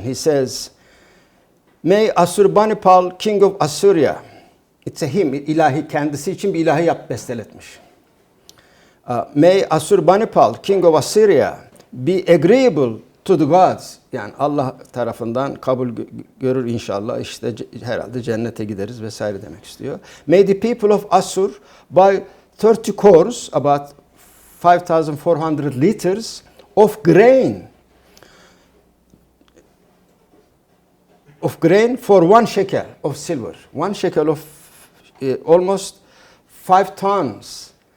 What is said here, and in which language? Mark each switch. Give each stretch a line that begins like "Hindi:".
English: He says, May Assurbanipal, king of Assyria, it's a hymn,
Turkish: ilahi, kendisi için bir ilahi besteletmiş.
English: May Assurbanipal, king of Assyria, be agreeable to the gods.
Turkish: Yani Allah tarafından kabul görür inşallah. İşte herhalde cennete gideriz vesaire demek istiyor.
English: May the people of Assur buy 30 cores, about 5,400 liters of grain. Of grain for 1 shekel of silver. 1 shekel of almost 5 tons.